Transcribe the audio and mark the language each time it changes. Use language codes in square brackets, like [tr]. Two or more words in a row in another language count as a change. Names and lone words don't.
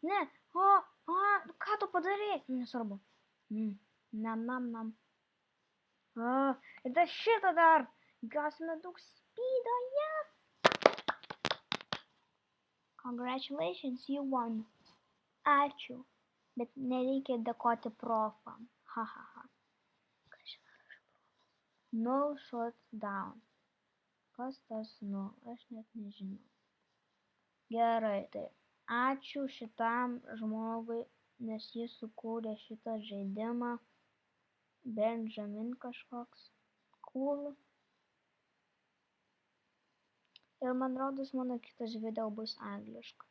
[lt] Ką tu padarei? Nesvarbu. Nam. Ir dar šitą dar. Gausime daug speedo, [en] yes. Congratulations, you won. [lt] Ačiū. Bet nereikia dėkoti profam. [en] Ha. Null shot down. [lt] Kas tas null? Aš net nežinau. Gerai, tai Ačiū šitam žmogui, nes jis sukūrė šitą žaidimą. Benjamin kažkoks. Cool. Ir man rodos, mano kitas video bus angliškas.